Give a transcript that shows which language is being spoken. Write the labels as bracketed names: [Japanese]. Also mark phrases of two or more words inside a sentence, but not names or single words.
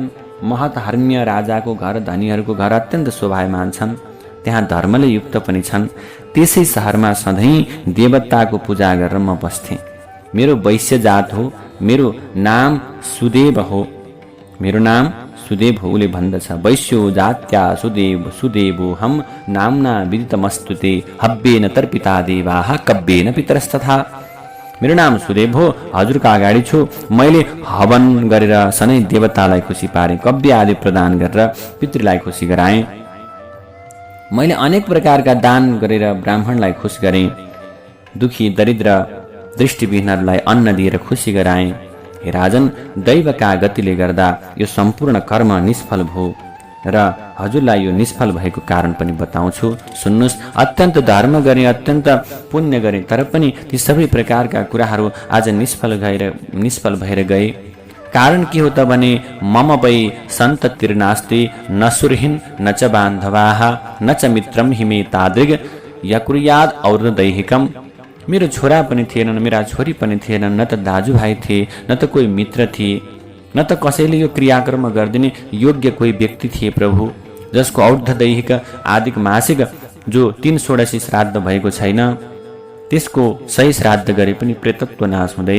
[Nepali] महत हर्म्य राजाको घर, धनीहरूको घर अत्यन्त शोभायमान छन्। त्यहाँ धर्मले युक्त पनि छन्। त्यसै शहरमा सधैँ देवताको पूजा गरेर म बस्थेँ। मेरो वैश्य जात हो, मेरो नाम सुदेव हो। मेरो नाम सुदेव हो। उसले भन्दछ, [Sanskrit] वैश्यो जात्या सुदेव सुदेवो हम नामना विदितमस्तुते हव्येन तर्पिता देवाः कव्येन पितरस्तथा। [Nepali] मेरो नाम सुदेव हो, हजुरका अगाडि छु। मैले हवन गरेर सधैँ देवतालाई खुसी पारेँ, कव्य आदि प्रदान गरेर पितृलाई खुसी गराएँ। मैले अनेक प्रकारका दान गरेर ब्राह्मणलाई खुसी गरेँ। दुखी दरिद्र दृष्टिविहीनहरूलाई अन्न दिएर खुसी गराएँ। हे राजन, दैवका गतिले गर्दा यो सम्पूर्ण कर्म निष्फल भयो र हजुरलाई यो निष्फल भएको कारण पनि बताउँछु। सुन्नुहोस्, अत्यन्त धर्म गरे, अत्यन्त पुण्य गरे, तर पनि ती सबै प्रकारका कुराहरू आज निष्फल भएर गए। कारण के हो त भने [Sanskrit] मम वै सन्ततिर्नास्ति न सुरहिन न च बान्धवाः न च मित्रम हिमे तादृग यकुर्याद और दैहिकम। [Nepali] मेरो छोरा पनि थिएनन्, मेरा छोरी पनि थिएनन्, न त दाजुभाइ थिए, न त कोही मित्र थिए, न त कसैले यो क्रियाकर्म गरिदिने योग्य कोही व्यक्ति थिए प्रभु, जसको और्ध दैहिक आदिक मासिक जो 3 श्राद्ध भएको छैन, त्यसको सही श्राद्ध गरे पनि प्रेतत्व नाश हुँदैन।